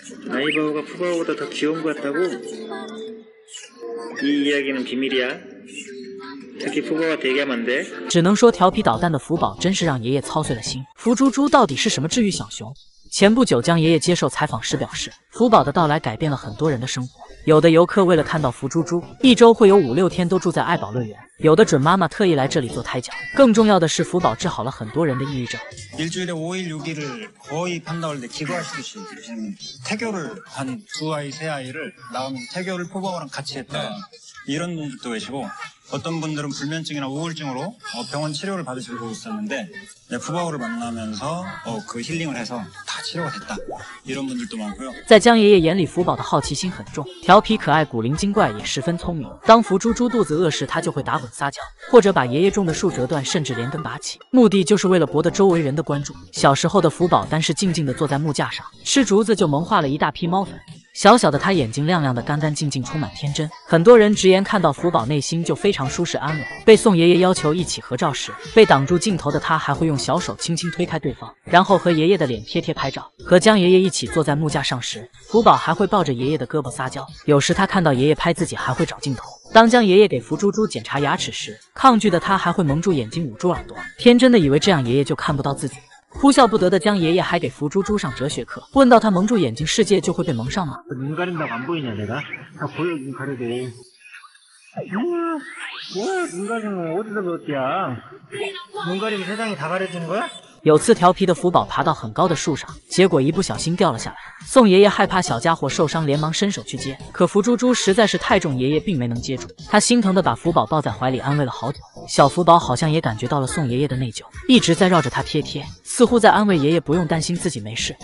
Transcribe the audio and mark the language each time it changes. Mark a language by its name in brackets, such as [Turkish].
[Korean] 아이바오가 푸바오보다 더 귀여운 것 같다고? 이 이야기는 비밀이야. 특히 푸바오가 대기하면 안 돼. [Chinese] 只能说调皮捣蛋的福宝真是让爷爷操碎了心。福猪猪到底是什么治愈小熊？前不久，江爷爷接受采访时表示，福宝的到来改变了很多人的生活。有的游客为了看到福猪猪，一周会有5-6天都住在爱宝乐园。有的准妈媽特意来这里做胎教。更重要的是，福宝治好了很多人的抑郁症。 [Korean] 일주일에 5일, 6일을 거의 판다올 때 기도하시듯이 태교를 한 2아이, 3아이를 나오면서 태교를 포바오랑 같이 했다. 이런 분들도 계시고 어떤 분들은 불면증이나 우울증으로 병원 치료를 받으시고 있었는데 푸바오를 만나면서 그 힐링을 해서 다 치료가 됐다. 이런 분들도 많고요. [Chinese] 在江爷爷眼里，福宝的好奇心很重，调皮可爱、古灵精怪，也十分聪明。当福猪猪肚子饿时，他就会打滚撒娇，或者把爷爷种的树折断，甚至连根拔起，目的就是为了博得周围人的关注。小时候的福宝单是静静地坐在木架上吃竹子，就萌化了一大批猫粉。小小的他眼睛亮亮的，干干净净，充满天真。很多人直言看到福宝内心就非常舒适安稳。被宋爷爷要求一起合照时，被挡住镜头的他还会用小手轻轻推开对方，然后和爷爷的脸贴贴拍照。和江爷爷一起坐在木架上时，福宝还会抱着爷爷的胳膊撒娇。有时他看到爷爷拍自己还会找镜头。当江爷爷给福猪猪检查牙齿时，抗拒的他还会蒙住眼睛捂住耳朵，天真的以为这样爷爷就看不到自己。哭笑不得的江爷爷还给福猪猪上哲学课，问到他蒙住眼睛，世界就会被蒙上吗？ [Korean] 눈 가린다고 안 보이냐 내가? 다 보여 눈 가리게. 뭐야 눈 가리면 어디서 배웠디야? 눈 가리면 세상이 다 가려지는 거야? [Chinese] 有次调皮的福宝爬到很高的树上，结果一不小心掉了下来。宋爷爷害怕小家伙受伤，连忙伸手去接，可福猪猪实在是太重，爷爷并没能接住。他心疼的把福宝抱在怀里安慰了好久。小福宝好像也感觉到了宋爷爷的内疚，一直在绕着他贴贴，似乎在安慰爷爷不用担心自己没事。